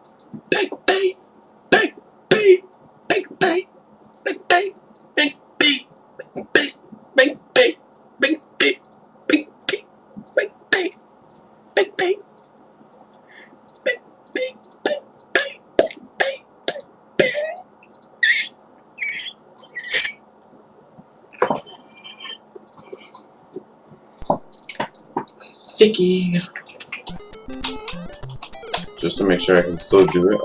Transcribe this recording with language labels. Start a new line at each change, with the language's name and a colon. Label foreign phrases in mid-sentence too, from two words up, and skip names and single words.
English: Big beat, big beat, big beat, big beat, big beat, big beat, big beat, big beat, big beat, big beat, big beat, big beat, big beat, big beat, big beat. Thicky. Just to make sure I can still do it.